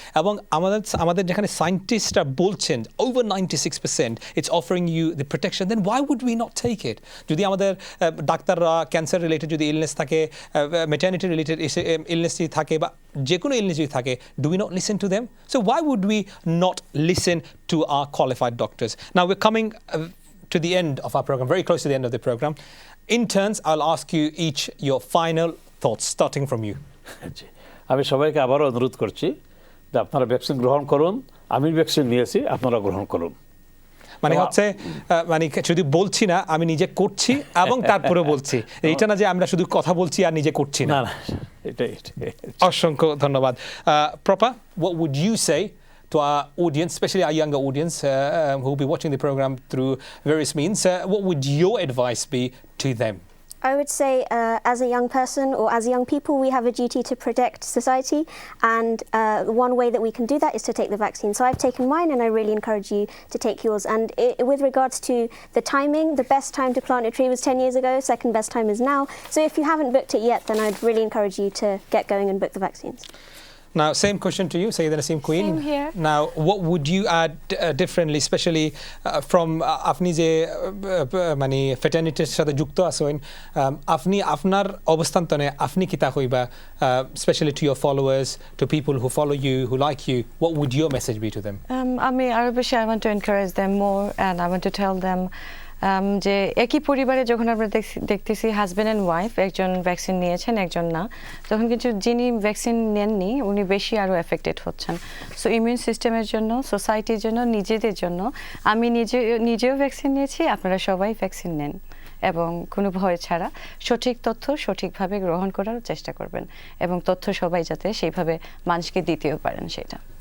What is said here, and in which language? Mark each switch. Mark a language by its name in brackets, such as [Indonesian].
[Bangla] এবং আমাদের যেখানে সায়েন্টিস্টরা বলছেন [English] Over 96% it's offering you the protection, then why would we not take it? [Bangla] যদি আমাদের ডাক্তাররা ক্যান্সার রিলেটেড যদি ইলনেস থাকে, ম্যাটার্নিটি রিলেটেড ইলনেস যদি থাকে, বা যে কোনো ইলনেস যদি থাকে, [English] Do we not listen to them? So why would we not listen to our qualified doctors? Now we are coming to the end of our program, very close to the end of the program. In turns, I'll ask you each your final thoughts, starting from you. [Bangla] আমি সবাইকে আবারও অনুরোধ করছি যে আপনারা vaccine গ্রহণ করুন। আমি ভ্যাকসিন নিয়েছি, আপনারা গ্রহণ করুন। মানে হচ্ছে মানে শুধু বলছি না, আমি নিজে করছি এবং তারপরে বলছি, এটা না যে আমরা শুধু কথা বলছি আর নিজে করছি না। এটাই। অসংখ্য ধন্যবাদ। [English] Propa, what would you say to our audience, especially our younger audience who will be watching the program through various means? What would your advice be to them? I would say as a young person or as young people, we have a duty to protect society, and one way that we can do that is to take the vaccine. So I've taken mine, and I really encourage you to take yours. And with regards to the timing, the best time to plant a tree was 10 years ago, second best time is now. So if you haven't booked it yet, then I'd really encourage you to get going and book the vaccines. Now, same question to you, Sayyida Naseem Queen. Same here. Now, what would you add differently, especially from [Bangla] আপনি যে মানে ফ্রেটার্নিটির সাথে যুক্ত আছেন, আপনি আপনার অবস্থান্তনে আপনি কিতা হইবা, [English] especially to your followers, to people who follow you, who like you, what would your message be to them? [Bangla] আমি আরো বেশি [English] I want to encourage them more, and I want to tell them [Bangla] যে একই পরিবারে যখন আমরা দেখতেছি husband and wife, একজন ভ্যাকসিন নিয়েছেন একজন না, তখন কিন্তু যিনি ভ্যাকসিন নেননি উনি বেশি আরও এফেক্টেড হচ্ছেন। সো ইমিউন সিস্টেমের জন্য, সোসাইটির জন্য, নিজেদের জন্য, আমি নিজেও ভ্যাকসিন নিয়েছি, আপনারা সবাই ভ্যাকসিন নেন এবং কোনো ভয় ছাড়া সঠিক তথ্য সঠিকভাবে গ্রহণ করার চেষ্টা করবেন, এবং তথ্য সবাই যাতে সেইভাবে মানুষকে দিতেও পারেন সেটা।